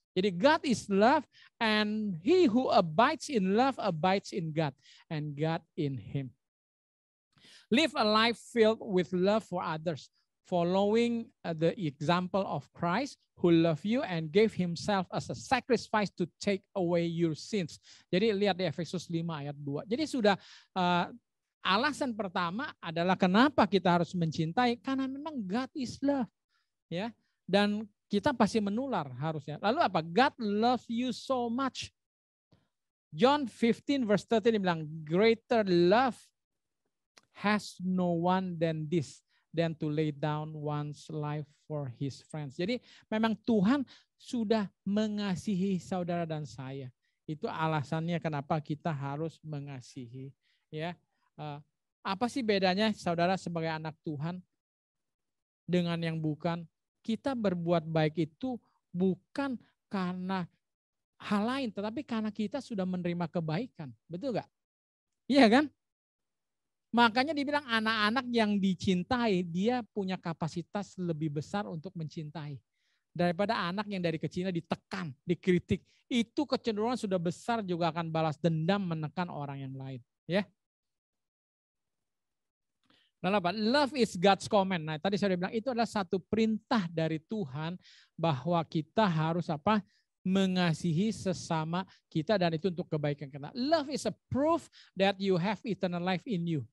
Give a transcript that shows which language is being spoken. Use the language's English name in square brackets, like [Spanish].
[English] Jadi God is love and he who abides in love abides in God and God in him. Live a life filled with love for others, following the example of Christ who loved you and gave himself as a sacrifice to take away your sins. [Indonesian] Jadi lihat di Efesus 5 ayat 2. Jadi sudah alasan pertama adalah kenapa kita harus mencintai, karena memang [English] God is love. [Indonesian] Ya, dan kita pasti menular harusnya. Lalu apa? [English] God loves you so much. John 15 verse 13 bilang, greater love has no one than this, than to lay down one's life for his friends. [Indonesian] Jadi memang Tuhan sudah mengasihi saudara dan saya. Itu alasannya kenapa kita harus mengasihi. Ya, apa sih bedanya saudara sebagai anak Tuhan dengan yang bukan? Kita berbuat baik itu bukan karena hal lain, tetapi karena kita sudah menerima kebaikan. Betul gak? Iya kan? Makanya dibilang anak-anak yang dicintai, dia punya kapasitas lebih besar untuk mencintai. Daripada anak yang dari kecilnya ditekan, dikritik. Itu kecenderungan sudah besar juga akan balas dendam menekan orang yang lain. Ya. Lalu apa? [English] Love is God's command. [Indonesian] Nah, tadi saya bilang itu adalah satu perintah dari Tuhan bahwa kita harus apa? Mengasihi sesama kita dan itu untuk kebaikan kita. [English] Love is a proof that you have eternal life in you.